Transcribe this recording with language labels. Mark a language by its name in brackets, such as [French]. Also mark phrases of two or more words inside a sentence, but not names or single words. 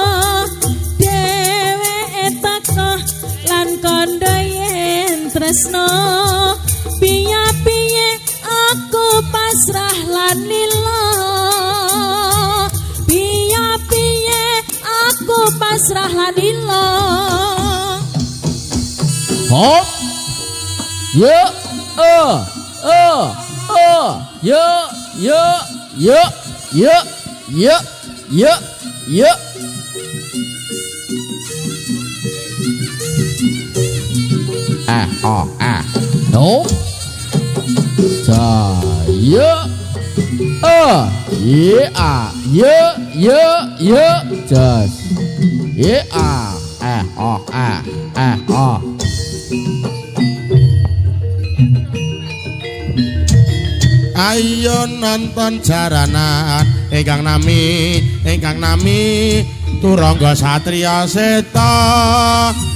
[Javanese] dheweke teko lan kandha yen tresno piye-piye aku pasrah lan lila piye-piye aku pasrah lan lila Hop. Yo. Yo. No. Cha. Yo. Just. Ayo nonton jaranan ingkang nami Turangga Satriya Seta